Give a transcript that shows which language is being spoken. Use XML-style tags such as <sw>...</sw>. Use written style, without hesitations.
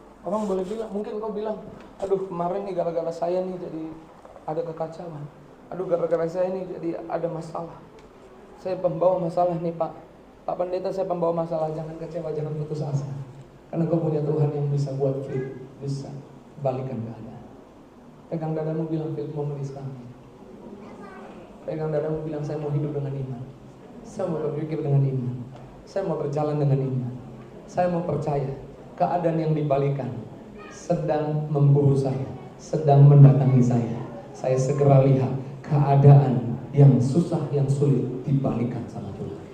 <id>Orang boleh bilang, mungkin kau bilang, aduh kemarin nih gara-gara saya nih jadi ada kekacauan. Aduh gara-gara saya nih jadi ada masalah. Saya pembawa masalah nih Pak. Pak Pendeta, saya pembawa masalah. Jangan kecewa, jangan putus asa. Karena kau punya Tuhan yang bisa buat flip, bisa balikan keadaan. Pegang dadamu, bilang</id> <en>flip moment is coming.</en> <id>Pegang dadamu, bilang saya mau hidup dengan iman. Saya mau berpikir dengan iman. Saya mau berjalan dengan iman. Saya mau percaya keadaan yang dibalikan sedang memburu saya, sedang mendatangi saya. Saya segera lihat keadaan yang susah, yang sulit dibalikan sama Tuhan.</id>